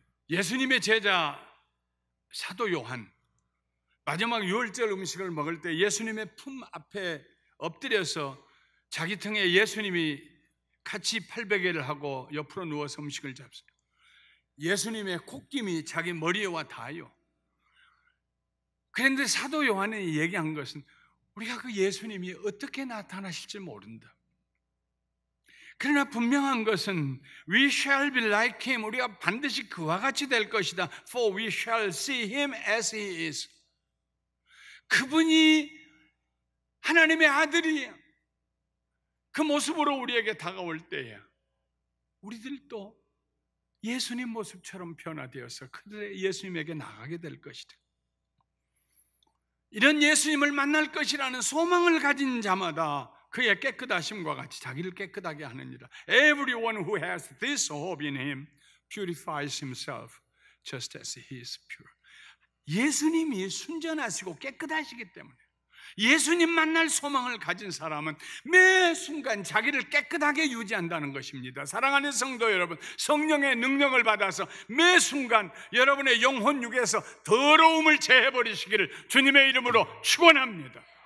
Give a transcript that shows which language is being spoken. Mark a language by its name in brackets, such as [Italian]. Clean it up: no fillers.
[Korean] 예수님의 제자 사도 요한, 마지막 유월절 음식을 먹을 때 예수님의 품 앞에 엎드려서 자기 등에 예수님이 같이 팔베개를 하고 옆으로 누워서 음식을 잡습니다. 예수님의 콧김이 자기 머리에와 닿아요. 그런데 사도 요한이 얘기한 것은 우리가 그 예수님이 어떻게 나타나실지 모른다. 그러나 분명한 것은 [English] We shall be like him. [Korean] 우리가 반드시 그와 같이 될 것이다. [English] For we shall see him as he is. [Korean] 그분이 하나님의 아들이에요. 그 모습으로 우리에게 다가올 때에 우리들도 예수님 모습처럼 변화되어서 그들의 예수님에게 나가게 될 것이다. 이런 예수님을 만날 것이라는 소망을 가진 자마다 그의 깨끗하심과 같이 자기를 깨끗하게 하느니라. [English] Everyone who has this hope in him purifies himself just as he is pure. [Korean] 예수님이 순전하시고 깨끗하시기 때문에 예수님 만날 소망을 가진 사람은 매 순간 자기를 깨끗하게 유지한다는 것입니다. 사랑하는 성도 여러분, 성령의 능력을 받아서 매 순간 여러분의 영혼 육에서 더러움을 제해버리시기를 주님의 이름으로 축원합니다.